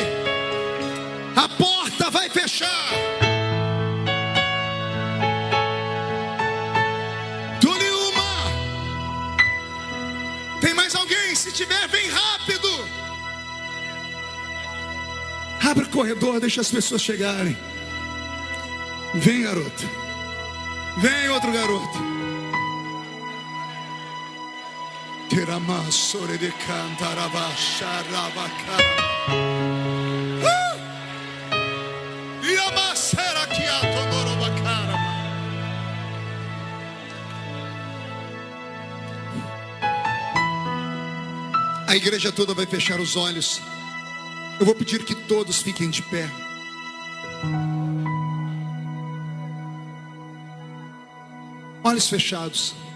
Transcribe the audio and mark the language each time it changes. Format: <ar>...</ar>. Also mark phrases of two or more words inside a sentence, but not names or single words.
<pt>A porta vai fechar. Tuliuma. Tem mais alguém? Se tiver, vem rápido. Abre o corredor, deixa as pessoas chegarem. Vem, garoto. Vem, outro garoto. Teramassore de cantarabacharabacá. Iamassera quiatodorobacara. A igreja toda vai fechar os olhos. Eu vou pedir que todos fiquem de pé. Olhos fechados.</pt>